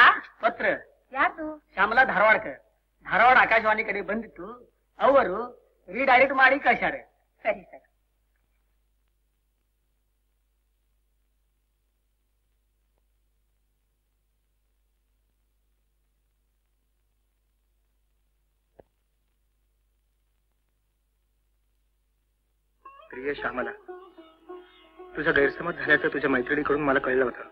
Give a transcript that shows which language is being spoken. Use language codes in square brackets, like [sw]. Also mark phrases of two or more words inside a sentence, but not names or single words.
[kn] ಪತ್ರ ಯಾರು? ಶ್ಯಾಮಲಾ ಧಾರವಾಡಕ್ಕೆ ಧಾರವಾಡ ಆಕಾಶವಾಣಿ ಕಡೆ ಬಂದಿತ್ತು. ಅವರು ರೀಡೈರೆಕ್ಟ್ ಮಾಡಿ ಕಳ್ಸ್ಯಾರೆ. ಸರಿ ಸರಿ. [mr] प्रिय श्यामला, तुझा गैरसमज झाल्याचं तुझ्या मैत्रिणीकडून मला कळलं होतं.